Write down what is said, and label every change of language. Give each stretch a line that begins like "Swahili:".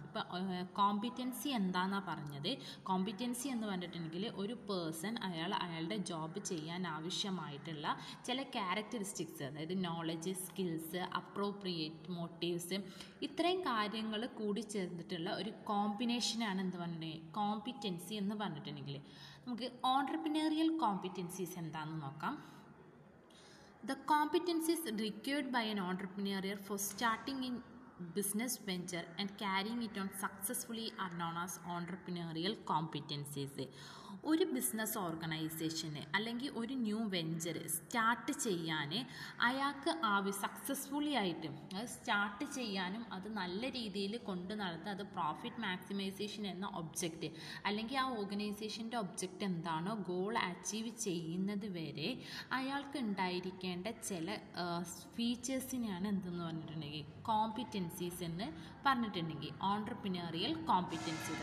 Malayalam: ഇപ്പോൾ കോമ്പിറ്റൻസി എന്താണെന്നാണ് പറഞ്ഞത്. കോമ്പിറ്റൻസി എന്ന് പറഞ്ഞിട്ടുണ്ടെങ്കിൽ ഒരു പേഴ്സൺ അയാളുടെ ജോബ് ചെയ്യാൻ ആവശ്യമായിട്ടുള്ള ചില ക്യാരക്ടറിസ്റ്റിക്സ്, അതായത് നോളജ്, സ്കിൽസ്, അപ്രോപ്രിയേറ്റ് മോട്ടീവ്സ്, ഇത്രയും കാര്യങ്ങൾ കൂടി ചേർന്നിട്ടുള്ള ഒരു കോമ്പിനേഷനാണ് എന്ത് പറഞ്ഞിട്ടുണ്ടെങ്കിൽ കോമ്പിറ്റൻസി എന്ന് പറഞ്ഞിട്ടുണ്ടെങ്കിൽ. നമുക്ക് ഓൺട്രപ്രിനറിയൽ കോമ്പിറ്റൻസീസ് എന്താണെന്ന് നോക്കാം.
English: The competencies required by an entrepreneur for starting in business venture and carrying it on successfully are known as entrepreneurial competencies.
Malayalam: ഒരു ബിസിനസ് ഓർഗനൈസേഷന് അല്ലെങ്കിൽ ഒരു ന്യൂ വെഞ്ചർ സ്റ്റാർട്ട് ചെയ്യാൻ അയാൾക്ക് സക്സസ്ഫുള്ളി ആയിട്ട് അത് സ്റ്റാർട്ട് ചെയ്യാനും അത് നല്ല രീതിയിൽ കൊണ്ട് നടത്തുക, അത് പ്രോഫിറ്റ് മാക്സിമൈസേഷൻ എന്ന ഒബ്ജക്റ്റ് അല്ലെങ്കിൽ ആ ഓർഗനൈസേഷൻ്റെ ഒബ്ജക്റ്റ് എന്താണോ ഗോൾ അച്ചീവ് ചെയ്യുന്നത് വരെ അയാൾക്ക് ഉണ്ടായിരിക്കേണ്ട ചില ഫീച്ചേഴ്സിനെയാണ് എന്തെന്ന് പറഞ്ഞിട്ടുണ്ടെങ്കിൽ കോമ്പിറ്റൻസീസ് എന്ന് പറഞ്ഞിട്ടുണ്ടെങ്കിൽ ഓൺട്രപ്രിനറിയൽ കോമ്പിറ്റൻസി.